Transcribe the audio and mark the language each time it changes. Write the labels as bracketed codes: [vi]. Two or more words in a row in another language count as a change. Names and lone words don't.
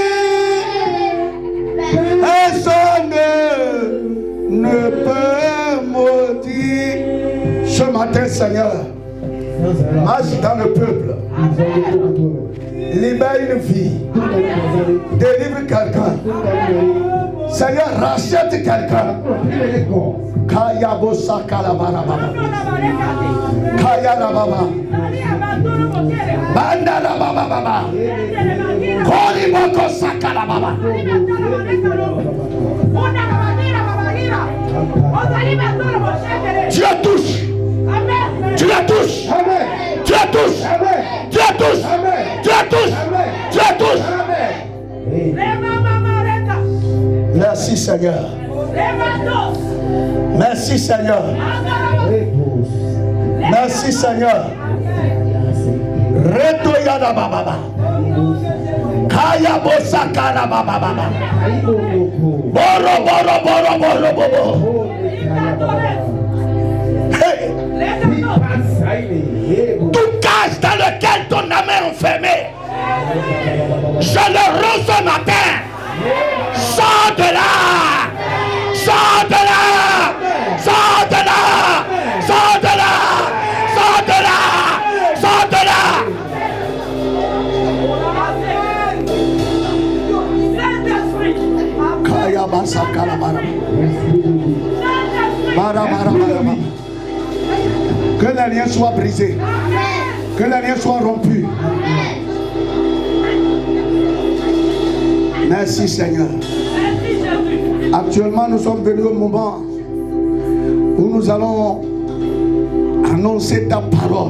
[fr] Personne ne peut maudire. Ce matin, Seigneur, marche dans le peuple. Libère une vie. Délivre quelqu'un. Seigneur, rachète quelqu'un. Kaya bosa kalabara baba. Kaya la baba. Banda la baba baba. Kori boko sakala baba. Tu la touches. Tu la touches. Tu la touches. Tu la touches. Tu la touches. Tu la touches. Merci Seigneur. Merci Seigneur. Merci Seigneur. Retoyada baba. Kaya bosa kala baba baba. Boro boro boro boro boro. Hey. Tout cage dans lequel ton âme est enfermée, je le rends ce matin. Sors de là! Sors de là! Sors de là! Sors de là! Sors de là! Sors de là! Kaya basa kala bara. Bara bara bara. Que les liens soient brisés. Que les liens soient rompus. Merci Seigneur. Actuellement, nous sommes venus au moment où nous allons annoncer ta parole.